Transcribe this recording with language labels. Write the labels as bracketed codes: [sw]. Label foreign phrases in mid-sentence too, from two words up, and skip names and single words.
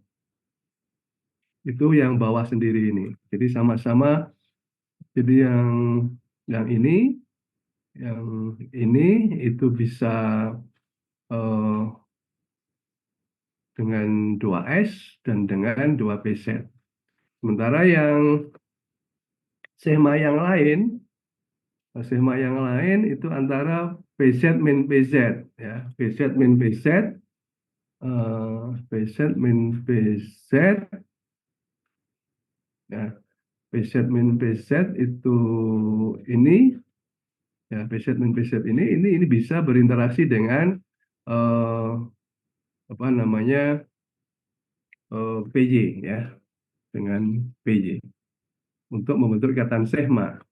[id] Itu yang bawah sendiri ini. Jadi sama-sama, jadi yang ini itu bisa eh, dengan 2s dan dengan 2pz. Sementara yang Sigma yang lain itu antara PZ min PZ, ya, PZ min PZ, PZ min PZ, ya, PZ min PZ itu ini, ya, PZ min PZ ini bisa berinteraksi dengan eh, apa namanya PJ, ya, dengan PJ untuk membentuk ikatan Sigma.